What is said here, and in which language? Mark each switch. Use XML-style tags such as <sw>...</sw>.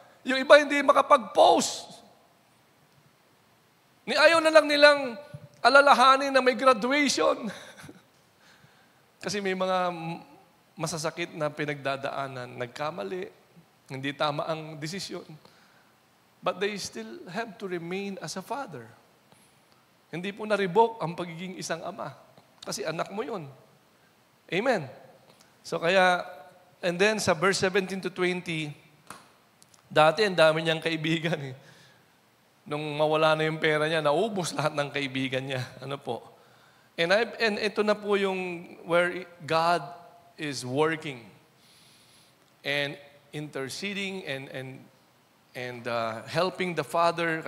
<tl>Yung iba hindi makapag-post. Ayaw na lang nilang alalahanin na may graduation. Kasi may mga masasakit na pinagdadaanan, nagkamali, hindi tama ang desisyon.</tl> <en>But they still have to remain as a father.</en> <tl>Hindi po na-revoke ang pagiging isang ama. Kasi anak mo yun. Amen. So kaya,</tl> <en>and then</en> <tl>sa verse 17 to 20, dati, ang dami niyang kaibigan. Nung mawala na yung pera niya, naubos lahat ng kaibigan niya. Ano po?</tl> <en>And</en> <tl>ito na po yung</tl> <en>where God is working and interceding and helping the Father.</en>